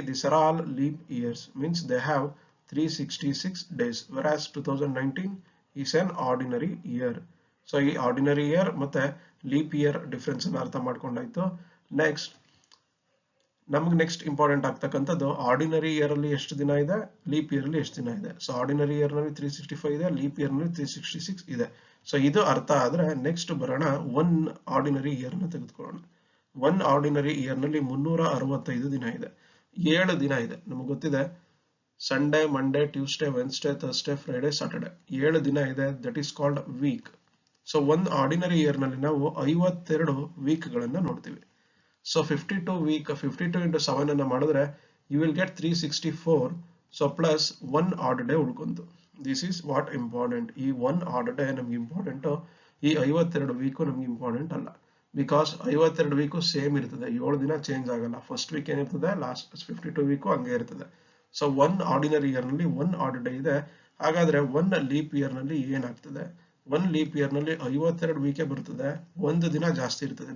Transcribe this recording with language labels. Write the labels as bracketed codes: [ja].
[en] These are all leap years. Means they have 366 days. Whereas 2019 is an ordinary year. [kn] So ಈ ordinary year ಮತ್ತೆ leap year difference ಅನ್ನು ಅರ್ಥ ಮಾಡ್ಕೊಂಡಾಯ್ತು. Next ನಮಗೆ next important ಆಗ್ತಕ್ಕಂಥದ್ದು ordinary year ಅಲ್ಲಿ ಎಷ್ಟು ದಿನ ಇದೆ, ಲೀಪ್ ಇಯರ್ ಅಲ್ಲಿ ಎಷ್ಟು ದಿನ ಇದೆ. ಸೊ ಆರ್ಡಿನರಿ ಇಯರ್ ನಲ್ಲಿ 365 ಇದೆ, ಲೀಪ್ ಇಯರ್ ನಲ್ಲಿ 366 ಇದೆ. ಸೊ ಇದು ಅರ್ಥ ಆದ್ರೆ ನೆಕ್ಸ್ಟ್ ಬರೋಣ ಒನ್ ಆರ್ಡಿನರಿ ಇಯರ್ ನ ತೆಗೆದುಕೊಳ್ಳೋಣ. ಒನ್ ಆರ್ಡಿನರಿ ಇಯರ್ ನಲ್ಲಿ 365 ದಿನ ಇದೆ. 7 ದಿನ ಇದೆ. ನಮಗೆ ಗೊತ್ತಿದೆ Sunday, Monday, Tuesday, Wednesday, Thursday, Friday, Saturday. 7 ದಿನ ಇದೆ. [en] That is called week. [kn] So ಒಂದು ಆರ್ಡಿನರಿ ಇಯರ್ ನಲ್ಲಿ ನಾವು 52 ವೀಕ್ ಗಳನ್ನ ನೋಡ್ತೀವಿ. [en] So 52 week, 52 into 7 [kn] ಅನ್ನ ಮಾಡಿದ್ರೆ [en] you will get 364. So plus 1 odd day ಉಳ್ಕೊಂತು. This is what important. [kn] ಈ 1 odd day ನಮ್ಗೆ ಇಂಪಾರ್ಟೆಂಟ್. ಈ 52 ವೀಕ್ ನಮ್ಗೆ ಇಂಪಾರ್ಟೆಂಟ್ ಅಲ್ಲ. ಬಿಕಾಸ್ 52 ವೀಕು ಸೇಮ್ ಇರ್ತದೆ, 7 ದಿನ ಚೇಂಜ್ ಆಗಲ್ಲ. ಫಸ್ಟ್ ವೀಕ್ ಏನಿರ್ತದೆ, ಲಾಸ್ಟ್ 52 ವೀಕು ಹಂಗೆ ಇರ್ತದೆ. ಸೊ ಒನ್ ಆರ್ಡಿನರಿ ಇಯರ್ ನಲ್ಲಿ 1 ಆಡ್ ಡೇ ಇದೆ. ಹಾಗಾದ್ರೆ 1 ಲೀಪ್ ಇಯರ್ ನಲ್ಲಿ ಏನಾಗ್ತದೆ? 1 ಲೀಪ್ ಇಯರ್ ನಲ್ಲಿ 52 ವೀಕೆ ಬರ್ತದೆ, ಒಂದು ದಿನ ಜಾಸ್ತಿ ಇರ್ತದೆ.